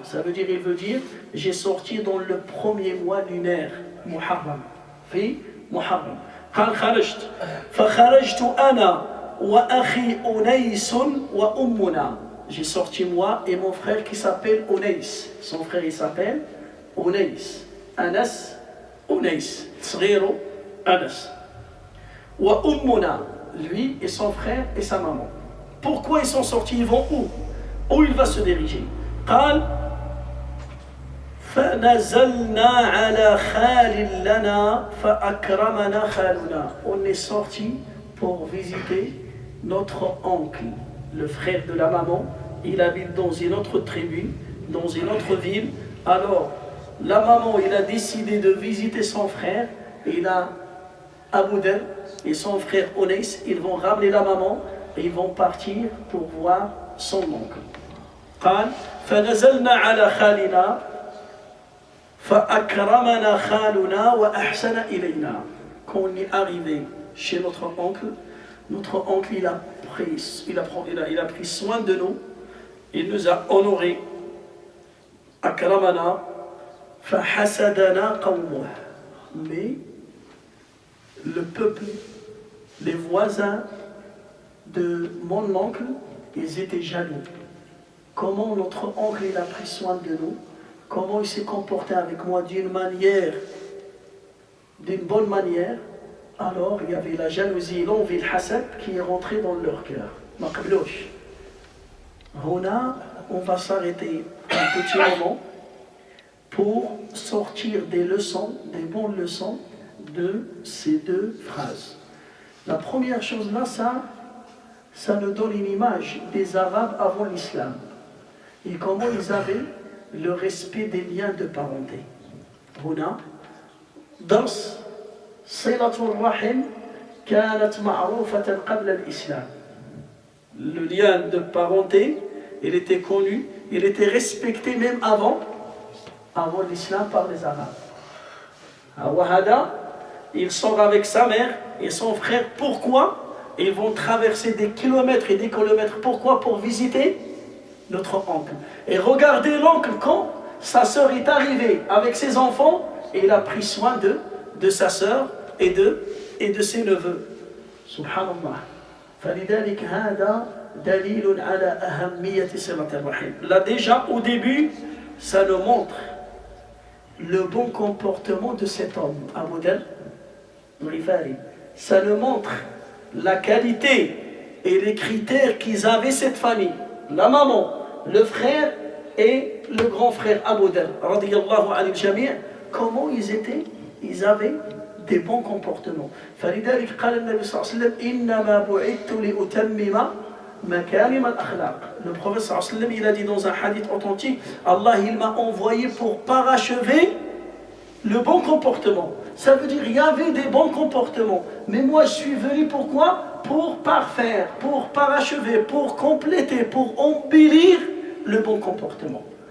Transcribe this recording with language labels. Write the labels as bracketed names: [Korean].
[French] Ça veut dire, j'ai sorti dans le premier mois lunaire, Muharram. [Arabic] في محرم قال خرجت فخرجت أنا وأخي أنيس وأمنا. [French] J'ai sorti moi et mon frère qui s'appelle Unais. Son frère il s'appelle Unais. [Arabic] Anas Unais. صغيره Anas. وأمنا. [French] Lui et son frère et sa maman. Pourquoi ils sont sortis? Ils vont où? Où il va se diriger? [Arabic] قال فنزلنا على خال لنا فأكرمنا خالنا. [French] On est sorti pour visiter notre oncle, le frère de la maman. Il habite dans une autre tribu, dans une autre ville. Alors, la maman, il a décidé de visiter son frère. Il a Abu Dhar et son frère Onais, ils vont ramener la maman et ils vont partir pour voir son oncle. [Arabic] قال فنزلنا على خالنا فأكرمنا خالنا وأحسن إلينا. [French] Quand on est arrivé chez notre oncle il a pris soin de nous, il nous a honorés. [Arabic] أكرمنا فحسدنا قومه. [French] Mais le peuple, les voisins de mon oncle, ils étaient jaloux. Comment notre oncle il a pris soin de nous, comment il s'est comporté avec moi d'une bonne manière. Alors il y avait la jalousie, l'envie, le hasad qui est rentré dans leur cœur. Maqblouch. On va s'arrêter un petit moment pour sortir des leçons, des bonnes leçons de ces deux phrases. La première chose là, ça nous donne une image des Arabes avant l'islam et comment ils avaient le respect des liens de parenté. [Arabic] هنا درس صلة الرحم كانت معروفة قبل الإسلام. [French] Le lien de parenté, il était connu, il était respecté même avant l'islam par les Arabes. Wahada, il sort avec sa mère et son frère. Pourquoi? Ils vont traverser des kilomètres et des kilomètres. Pourquoi? Pour visiter notre oncle. Et regardez l'oncle quand sa sœur est arrivée avec ses enfants et il a pris soin de sa sœur et de ses neveux. Subhanallah. [Arabic] فلذلك هذا دليل على أهمية صلة الرحم. [French] Là déjà au début, ça nous montre le bon comportement de cet homme, Abu Dhar Ghifari. Ça nous montre la qualité et les critères qu'ils avaient cette famille. La maman, le frère et le grand frère Abu Dhar, [Arabic] radiyallahu anil jami', [French] comment ils étaient? Ils avaient des bons comportements. [Arabic] فلذلك قال النبي صلى الله عليه وسلم إنما بعثت لأتمم مكارم الأخلاق. [French] Le prophète [Arabic] صلى الله عليه وسلم, [French] il a dit dans un hadith authentique, Allah il m'a envoyé pour parachever le bon comportement. Ça veut dire il y avait des bons comportements, mais moi je suis venu pourquoi? Pour parfaire, pour parachever, pour compléter, pour embellir le bon comportement.